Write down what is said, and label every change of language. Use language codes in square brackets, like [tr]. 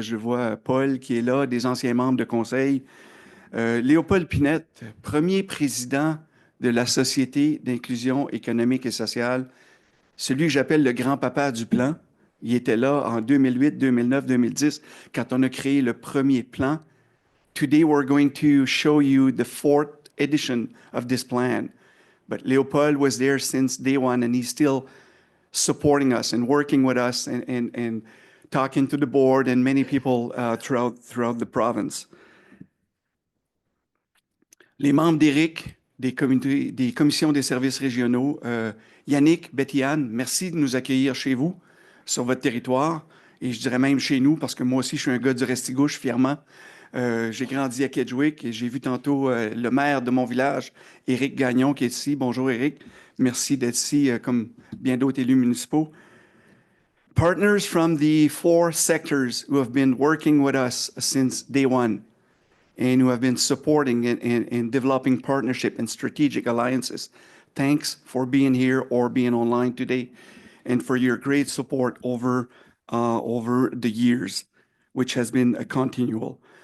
[fr] Je vois Paul qui est là, des anciens membres de conseil. Léopold Pinette, premier président de la Société d'inclusion économique et sociale, celui que j'appelle le grand-papa du plan. Il était là en 2008, 2009, 2010, quand on a créé le premier plan. [en] Today, we're going to show you the fourth edition of this plan. But Leopold was there since day one, and he's still supporting us and working with us and talking to the board and many people throughout the province. [fr] Les membres d'ERIC, des commissions des services régionaux, Yannick, Betty-Anne, merci de nous accueillir chez vous, sur votre territoire, et je dirais même chez nous, parce que moi aussi, je suis un gars du Restigouche, fièrement. J'ai grandi à Kedgewick et j'ai vu tantôt le maire de mon village, Éric Gagnon, qui est ici. Bonjour, Éric. Merci d'être ici, comme bien d'autres élus municipaux. [en] Partners from the 4 sectors who have been working with us since day one and who have been supporting and developing partnership and strategic alliances. Thanks for being here or being online today and for your great support over the years, which has been a continual.